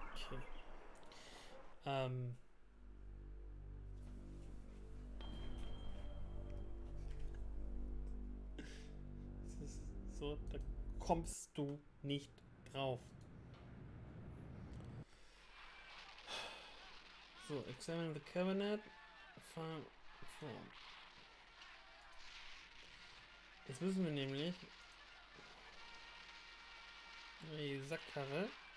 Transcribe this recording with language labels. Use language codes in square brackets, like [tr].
[de] So. Okay. Das ist so, da kommst du nicht drauf. [en] So, examine the cabinet. Form. [de] Jetzt müssen wir nämlich die Sackkarre.